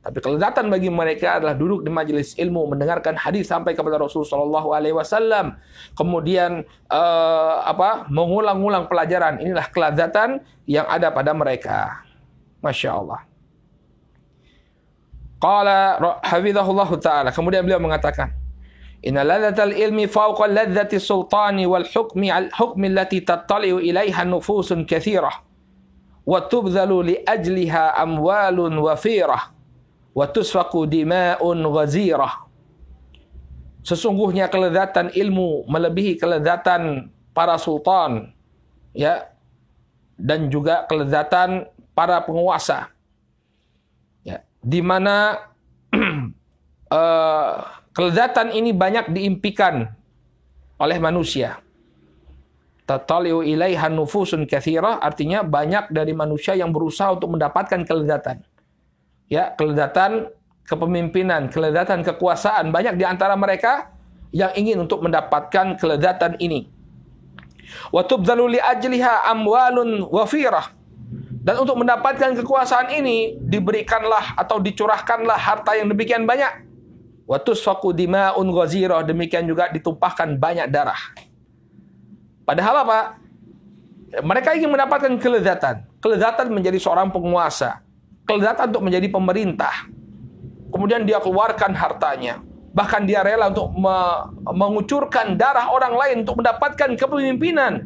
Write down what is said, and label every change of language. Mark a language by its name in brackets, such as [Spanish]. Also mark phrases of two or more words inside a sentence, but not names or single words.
[Indonesian] Tapi kelezatan bagi mereka adalah duduk di majelis ilmu, mendengarkan hadis sampai kepada Rasulullah SAW, kemudian mengulang-ulang pelajaran. Inilah kelezatan yang ada pada mereka. [Arabic] ما شاء الله. قال حفظه الله تعالى. [Indonesian] Kemudian beliau mengatakan, [Arabic] إن لذة العلم فوق لذة السلطان والحكم التي تتطلع إليها نفوس كثيرة وتبذل لأجلها أموال وافرة وتسفك دماء غزيرة. [Indonesian] Sesungguhnya kelezatan ilmu melebihi kelezatan para sultan, ya, dan juga kelezatan para penguasa, ya, di mana kelezatan ini banyak diimpikan oleh manusia. [Arabic] تتطلع إليها نفوس كثيرة, [Indonesian] artinya banyak dari manusia yang berusaha untuk mendapatkan kelezatan. Ya, kelezatan kepemimpinan, kelezatan kekuasaan, banyak di antara mereka yang ingin untuk mendapatkan kelezatan ini. [Arabic] وتبذل لأجلها أموال وافرة. [Indonesian] Dan untuk mendapatkan kekuasaan ini diberikanlah atau dicurahkanlah harta yang demikian banyak. [Arabic] وتسفك دماء غزيرة, [Indonesian] demikian juga ditumpahkan banyak darah. Padahal apa? Mereka ingin mendapatkan kelezatan. Kelezatan menjadi seorang penguasa. Kelezatan untuk menjadi pemerintah. Kemudian dia keluarkan hartanya. Bahkan dia rela untuk mengucurkan darah orang lain untuk mendapatkan kepemimpinan.